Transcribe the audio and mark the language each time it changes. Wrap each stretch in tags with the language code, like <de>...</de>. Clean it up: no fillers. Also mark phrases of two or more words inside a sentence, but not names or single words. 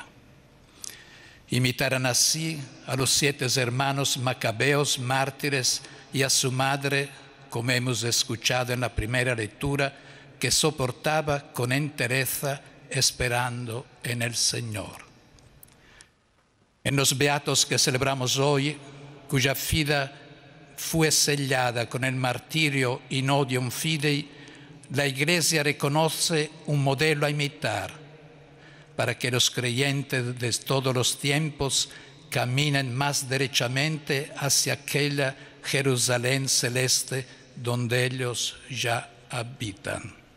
<es>Imitaron así a los 7 hermanos macabeos mártires y a su madre, como hemos escuchado en la primera lectura, que soportaba con entereza esperando en el Señor. En los beatos que celebramos hoy, cuya vida fue sellada con el martirio</es> <la>in odium fidei,</la> <es>la Iglesia reconoce un modelo a imitar para que los creyentes de todos los tiempos caminen más derechamente hacia aquella Jerusalén celeste donde ellos ya habitan.</es>